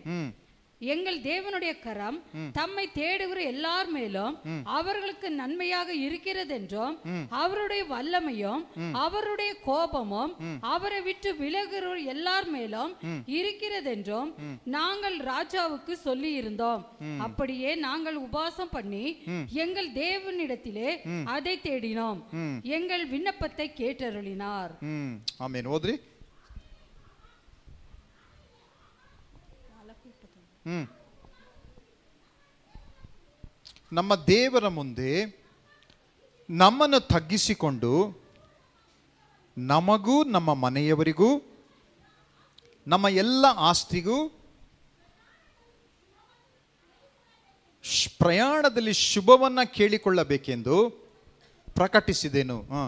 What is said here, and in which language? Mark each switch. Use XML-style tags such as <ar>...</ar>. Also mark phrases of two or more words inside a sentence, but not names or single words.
<ta>எங்கள் தேவனுடைய கரம் தம்மை தேடுகிற எல்லார் மேலும் அவர்களுக்கு நன்மையாக இருக்கிறது என்றும் அவருடைய வல்லமையும் அவருடைய கோபமும் அவரை விட்டு விலகுற எல்லார் மேலும் இருக்கிறது என்றும் நாங்கள் ராஜாவுக்கு சொல்லி இருந்தோம். அப்படியே நாங்கள் உபவாசம் பண்ணி எங்கள் தேவனிடத்திலே அதை தேடினோம். எங்கள் விண்ணப்பத்தை கேட்டருளினார்.</ta> <kn>ಆಮೇನ್. ಓದ್ರಿ. ನಮ್ಮ ದೇವರ ಮುಂದೆ ನಮ್ಮನ್ನು ತಗ್ಗಿಸಿಕೊಂಡು ನಮಗೂ ನಮ್ಮ ಮನೆಯವರಿಗೂ ನಮ್ಮ ಎಲ್ಲ ಆಸ್ತಿಗೂ ಪ್ರಯಾಣದಲ್ಲಿ ಶುಭವನ್ನ ಕೇಳಿಕೊಳ್ಳಬೇಕೆಂದು ಪ್ರಕಟಿಸಿದೆನು.</kn>